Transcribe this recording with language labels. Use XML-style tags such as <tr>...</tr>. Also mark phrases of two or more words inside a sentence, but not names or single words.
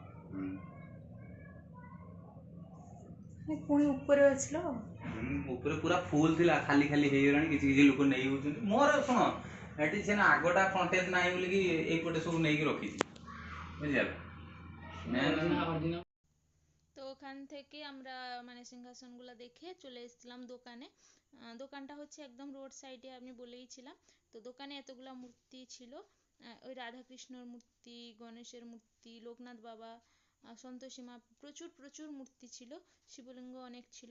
<or>ପୁଣି ଉପରେ ଅଛି ଲୋ, ଉପରେ ପୁରା ଫୁଲ ଥିଲା, ଖାଲି ଖାଲି ହେଇଗଲାଣି, କିଛି କିଛି ଲୋକ ନେଇ ହଉଛନ୍ତି। ମୋର ଶୁଣ, ଏଠି ସିନା ଆଗଟା ଫ୍ରଣ୍ଟେଜ ନାହିଁ ବୋଲିକି এইপଟେ ସବୁ ନେଇକି ରଖିଛି, ବୁଝିଲ।</or> <bn>ତ ওখান থেকে আমরা মানে সিংহাসনগুলো দেখে চলে এসেছিলাম দোকানে। দোকানটা হচ্ছে একদম</bn> <en>road side,</en> <bn>আমি বলেইছিলাম। তো দোকানে এতগুলা মূর্তি ছিল, ওই রাধাকৃষ্ণর মূর্তি, গণেশের মূর্তি, লোকনাথ বাবা, সন্তোষী মা, প্রচুর প্রচুর মূর্তি ছিল, শিবলিঙ্গ অনেক ছিল।</bn>